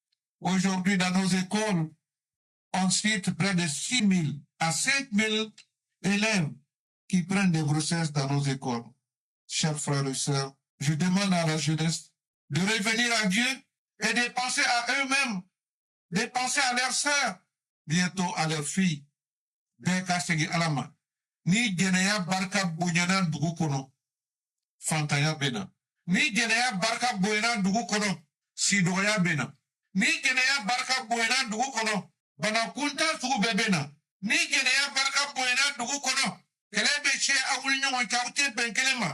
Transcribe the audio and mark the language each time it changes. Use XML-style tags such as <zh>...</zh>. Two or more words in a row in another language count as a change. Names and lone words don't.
<fr>Aujourd'hui, dans nos écoles, Ensuite, près de 6 000 à 5 000 élèves qui prennent des grossesses dans nos écoles. Chers frères et sœurs, je demande à la jeunesse de revenir à Dieu et de penser à eux-mêmes, de penser à leurs sœurs, bientôt à leurs filles.</fr> <bm>Beka segi alama. Ni jeneya barka bunyana dugu kono. Fantaya bena. Ni jeneya barka bunyana dugu kono. Sidoya bena. Ni jeneya barka bunyana dugu kono. Bana kunta sugu bebena. Ni jeneya barka bunyana dugu kono. Kelebe che awuli nyonga chaute benkelema.</bm>